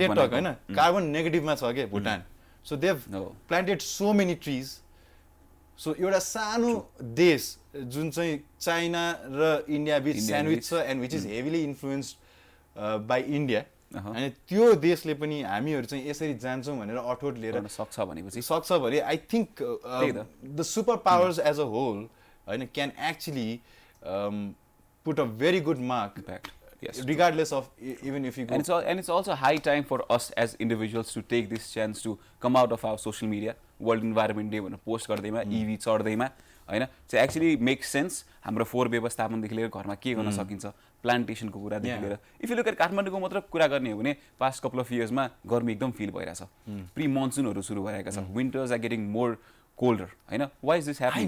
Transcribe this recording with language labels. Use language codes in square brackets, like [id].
[ne] Ted talk हैन carbon नेगेटिभमा छ के Bhutan [en] so they have planted so many trees [ne] so एउटा सानो देश जुन चाहिँ चाइना र इन्डिया बिच स्यान्डविच छ [en] and which is heavily influenced by India [ne] अनि त्यो देशले पनि हामीहरू चाहिँ यसरी जान्छौँ भनेर अठोट लिएर सक्छ भने [en] I think the super powers as a whole [ne] होइन [en] Can actually put a very good mark regardless of even if you go. And it's also high time for us as individuals to take this chance to come out of our social media. [ne] World Environment Day भनेर post गर्दैमा EV चढ्दैमा होइन चाहिँ [en] actually make sense [ne] हाम्रो फोहोर व्यवस्थापनदेखि लिएर घरमा के गर्न सकिन्छ प्लान्टेसनको कुरादेखि लिएर [en] if you look at [ne] काठमाडौँको मात्र कुरा गर्ने हो भने पास्ट कपल अफ इयर्समा गर्मी एकदम फिल भइरहेछ प्री मनसुनहरू सुरु भइरहेका छ [en] winters are getting more colder [ne] होइन [en] why is this happening